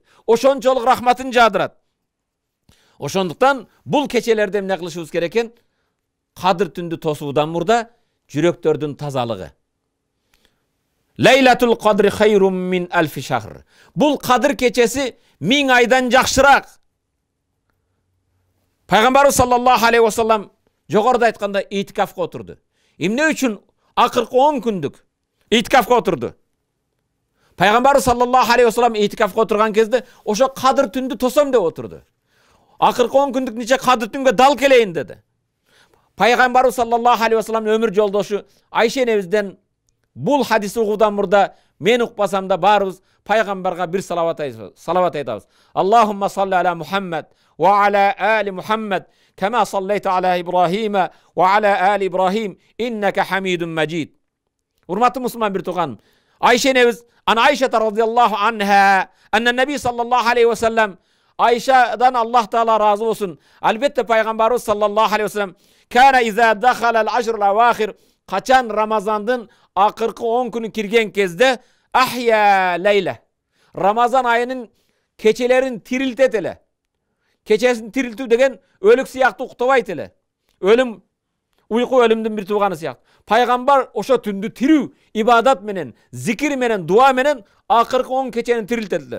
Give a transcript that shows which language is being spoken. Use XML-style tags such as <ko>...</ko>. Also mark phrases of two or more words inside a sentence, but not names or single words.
<ky>Ошончолук рахматын жаадырат. Ошондуктан бул кечелерде эмне кылышыбыз керек экен? Кадыр түндү тосуудан мурда жүрөктөрдүн тазалыгы.</ky> <ar>ليلة القدر خير من ألف شهر.</ar> <ky>Бул кадыр кечеси 1000 айдан жакшыраак. Пайгамбарыбыз</ky> <ar>صلى الله عليه وسلم</ar> <ky>жогоруда айтканда итикафка отурду. Эмне үчүн акыркы 10 күндүк итикафка отурду? Пайгамбарыбыз</ky> <ar>صلى الله عليه وسلم</ar> <ky>итикафка отурган кезде ошо кадыр түндү тосом деп отурду. Акыркы 10 күндүк нече кадыр түнгө дал келейин деди. Пайгамбарыбыз</ky> <ar>صلى الله عليه وسلم</ar> <ky>өмүр жолдошу Айша энебизден бул хадисти угуудан мурда мен укпасам да баарыбыз пайгамбарга бир салават айтабыз.</ky> <ar>اللهم صل على محمد وعلى آل محمد كما صليت على إبراهيم وعلى آل إبراهيم إنك حميد مجيد.</ar> <ky>Урматтуу мусулман бир тууган, Айша энебиз</ky> <ar>عن عائشة رضي الله عنها أن النبي صلى الله عليه وسلم</ar> <ky>Айшадан Аллах Таала разы болсун. Албетте пайгамбарыбыз</ky> <ar>صلى الله عليه وسلم كان إذا دخل العشر الأواخر,</ar> <ky>качан Рамазандын акыркы 10 күнү кирген кезде</ky> <ar>أحيا الليل,</ar> <ky>Рамазан айынын кечелерин тирилтет эле. Кечесин тирилтүү деген өлүк сыяктуу уктабайт эле. Өлүм, уйку өлүмдүн бир тууганы сыяктуу. Пайгамбар ошо түндү тирүү, ибадат менен, зикир менен, дуа менен акыркы 10 кечени тирилтет эле.</ky>